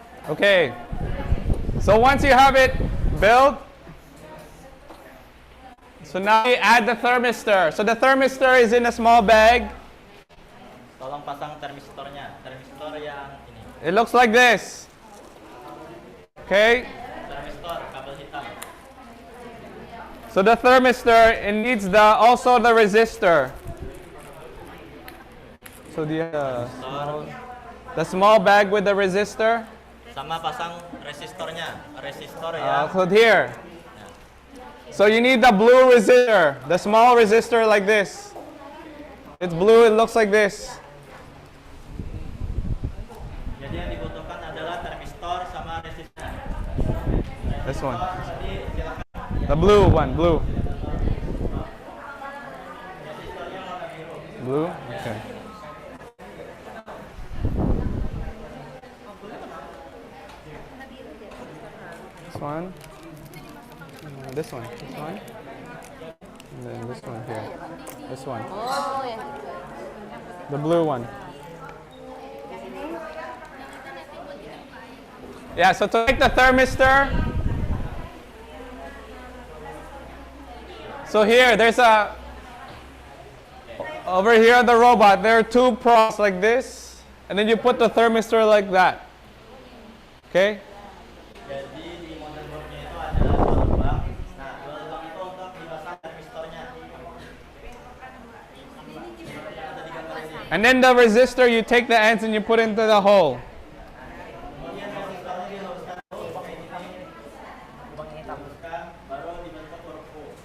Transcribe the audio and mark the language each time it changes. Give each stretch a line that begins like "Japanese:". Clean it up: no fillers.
English: Okay. So once you have it built, so now you add the thermistor. So the thermistor is in a small bag.
Indonesian: Tolong pasang termistornya, termistor yang ini.
English: It looks like this. Okay.
Indonesian: Termistor kabel hitam.
English: So the thermistor, it needs also the resistor. So the small bag with the resistor.
Indonesian: Sama pasang resistornya, resistor ya.
English: So here. So you need the blue resistor, the small resistor like this. It's blue, it looks like this.
Indonesian: Jadi yang dibutuhkan adalah termistor sama resistor.
English: This one.
Indonesian: Tadi silakan.
English: The blue one, blue. Blue? Okay. This one. This one. This one. And then this one here. This one.
Indonesian: Oh ya.
English: The blue one. Yeah, so to make the thermistor, so here, over here on the robot, there are 2 prongs like this, and then you put the thermistor like that. Okay?
Indonesian: Jadi di motherboardnya itu ada 2 lubang. Nah, 2 lubang itu untuk dipasang termistornya. Ada 3 kali ini.
English: And then the resistor, you take the ends and you put into the hole.
Indonesian: Kemudian resistornya diluruskan dulu pakai ini. Lubang ini tambahkan, baru dibentuk huruf U.